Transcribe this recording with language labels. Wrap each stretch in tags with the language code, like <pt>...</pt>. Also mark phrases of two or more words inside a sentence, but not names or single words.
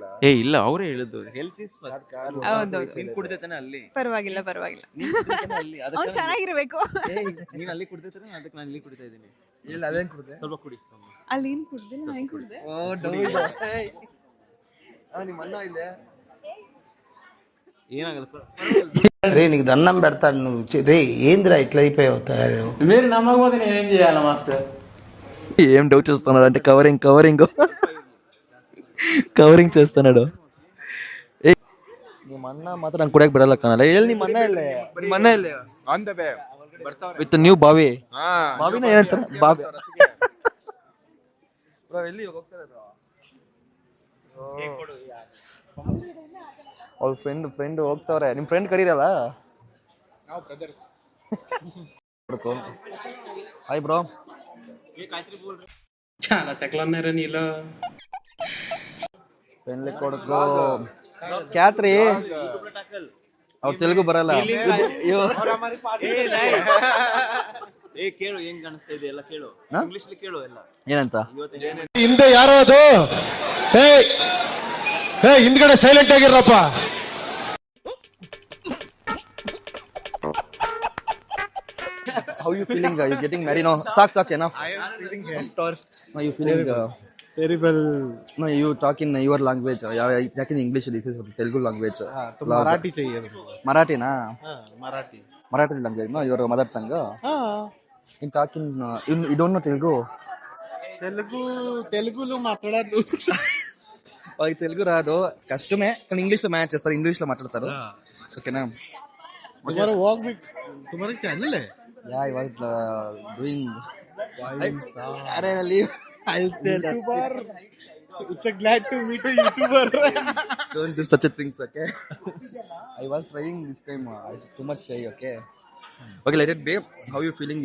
<kn>ಇಲ್ಲ ಅವರೇ ಹೇಳಿದ್ದು</kn> <en>health is first.</en> <kn>ನೀನ್ ಕುಡ್ದೈತಾನೆ ಅಲ್ಲಿ. ಪರವಾಗಿಲ್ಲ. ನೀನ್ ಕುಡ್ದೈತಾನೆ ಅಲ್ಲಿ. ಅವ್ನು ಚೆನ್ನಾಗಿರ್ಬೇಕು. ನೀನ್ ಅಲ್ಲಿ ಕುಡ್ದೈತಾನೆ, ಅದಕ್ಕೆ ನಾನು ಇಲ್ಲಿ ಕುಡಿತಾ ಇದ್ದೀನಿ. ಇಲ್ಲ ಅದೇನ್ ಕುಡ್ದೆ? ಸ್ವಲ್ಪ ಕುಡಿ. ಅಲ್ಲಿ ಏನ್ ಕುಡ್ದೆ, ನಾನು ಏನ್ ಕುಡ್ದೆ? ಓ ನಿಮ್ಮ ಅಣ್ಣ ಇಲ್ಲೇ ఏనాగల</kn> <te>రే నీకు దండం పెడతాను నువ్వు రే ఏందిరా ఇట్లా అయిపోయావు తయారు మీరు నమ్మకపోతే నేనేం చేయాలి మాస్టర్? ఏం డౌట్ చేస్తున్నాడు అంటే ಕವರಿಂಗ್ చేస్తున్నాడు.</te> <kn>ನಿಮ್ಮ ಅಣ್ಣ ಮಾತ್ರ ನಂಗೆ ಕುಡಿಯಕ್ಕೆ ಬಿಡಲ್ಲ ಕಾಣಲ್ಲ. ಎಲ್ಲಿ ನಿಮ್ಮ ಅಣ್ಣ ಇಲ್ಲೇ</kn> <en>on the way ಬರ್ತಾವ್ರೆ with new bhavi.</en> <kn>ಹಾ ಬಾವಿನ ಏನಂತಾರೆ ಬಾವಿ. ಬ್ರೋ ಎಲ್ಲಿ ಹೋಗ್ತಾರೆ ಬ್ರೋ? ಅವ್ರ ಫ್ರೆಂಡ್ ಹೋಗ್ತಾವ್ರೆ. ನಿಮ್ಮ ಫ್ರೆಂಡ್ ಕರೀರಲ್ಲ? ನಾವು ಬ್ರದರ್ಸ್.</kn> <en>hi bro.</en> <te>చాలా సెకలు ఉన్నారా నీలో? పెళ్ళి కొడుకు క్యాత్రి</te> <kn>ಅವ್ರು ತೆಲುಗು ಬರಲ್ಲ. ಕೇಳು ಹೆಂಗ್ ಕಾಣಿಸ್ತಾ ಇದೆ ಎಲ್ಲ ಕೇಳು. ಇಂಗ್ಲಿಷ್ ಕೇಳು ಎಲ್ಲ. ಏನಂತ? ಹಿಂದೆ ಯಾರೋ ಅದು ಹಿಂದ್ಗಡೆ ಸೈಲೆಂಟ್ ಆಗಿರಪ್ಪ.</kn> <en>How you feeling? You getting married now? Suck enough. I am feeling torch. No, you feeling? Terrible. No, you talk in your language. Yeah, talk in English. This is Telugu language.</en> <hi>तो मराठी चाहिए तुमको. मराठी ना? मराठी.</hi> <en>Marathi language. No, your mother tongue. In talking, you don't know Telugu.</en> <te>తెలుగులో మాట్లాడారు. వాళ్ళకి తెలుగు రాదు, కష్టమే. కానీ ఇంగ్లీష్ లో మ్యాచ్ చేస్తారు, ఇంగ్లీష్ లో మాట్లాడతారు. ఓకేనా?</te> <hi>तुम्हारा वॉक भी तुम्हारा चैनल है.</hi> <en>Yeah, I was doing. अरे leave. I'll say that. It's a glad to meet a YouTuber. Don't do such a things, okay? I was trying this time. Too much shy, okay? Okay, let it be. How you feeling?</en>